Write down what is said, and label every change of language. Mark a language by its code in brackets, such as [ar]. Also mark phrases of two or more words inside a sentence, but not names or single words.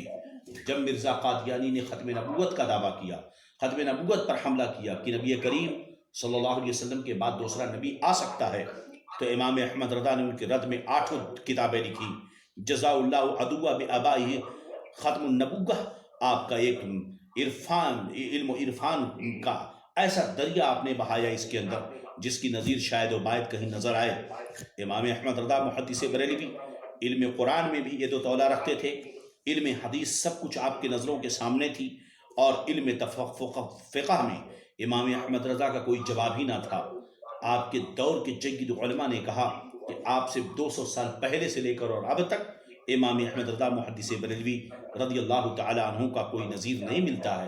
[ur] جب مرزا قادیانی نے ختم نبوت کا دعویٰ کیا، ختم نبوت پر حملہ کیا کہ نبی کریم [ar] صلی اللہ علیہ وسلم [ur] کے بعد دوسرا نبی آ سکتا ہے، تو امام احمد رضا نے ان کے رد میں 8 کتابیں لکھی. جزا اللہ عدوہ بآبائہ ختم النبوہ، آپ کا ایک علم و عرفان کا ایسا دریا آپ نے بہایا اس کے اندر جس کی نظیر شاید و باید کہیں نظر آئے. امام احمد رضا محدث بریلوی علم قرآن میں بھی ید و تولا رکھتے تھے، علم حدیث سب کچھ آپ کے نظروں کے سامنے تھی، اور علم فقہ میں امام احمد رضا کا کوئی جواب ہی نہ تھا. آپ کے دور کے جید علماء نے کہا کہ آپ سے 200 سال پہلے سے لے کر اور اب تک امام احمد رضا محدث بریلوی [ar] رضی اللہ تعالی عنہ [ur] کا کوئی نظیر نہیں ملتا ہے.